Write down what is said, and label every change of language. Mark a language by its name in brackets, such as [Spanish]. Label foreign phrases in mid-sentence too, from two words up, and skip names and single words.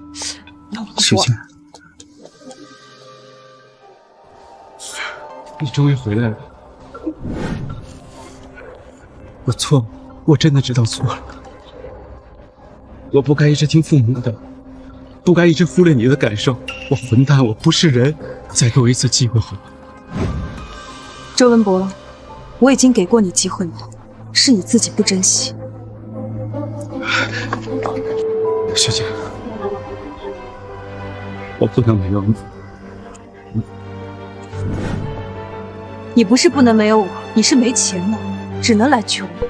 [Chinese] 許靜， 你終於回來了。我錯了，我真的知道錯了。我不該一直聽父母的，不該一直忽略你的感受。我混蛋，我不是人。再給我一次機會好嗎？周文博，我已經給過你機會了，是你自己不珍惜。學姐，我不能沒有你。你不是不能沒有我，你是沒錢了，只能來求我。